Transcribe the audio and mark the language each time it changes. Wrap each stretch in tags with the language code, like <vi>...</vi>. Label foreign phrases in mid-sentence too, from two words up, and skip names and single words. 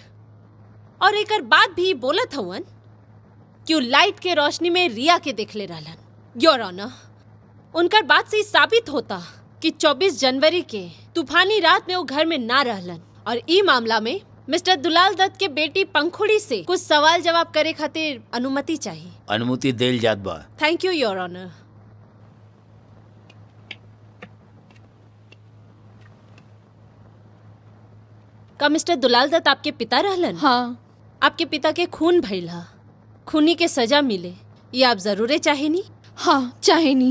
<bho>और एकर बाद भी बोलत हवन कि वो लाइट के रोशनी में रिया के देख ले रहलन।</bho> <en>Your Honor,</en> <bho>उनकर बात से साबित होता कि 24 जनवरी के तूफानी रात में वो घर में ना रहलन। और ई मामला में मिस्टर दुलाल दत्त के बेटी पंखुड़ी से कुछ सवाल जवाब करे खातिर अनुमति चाहिए। अनुमति देल जात बा।</bho> <en>Thank you Your Honor.</en> <bho>का मिस्टर दुलाल दत्त आपके पिता रहलन? हाँ। आपके पिता के खून भइल हा, खूनी के सजा मिले, ये आप जरूरे चाहेनी? हाँ, चाहे नहीं।</bho>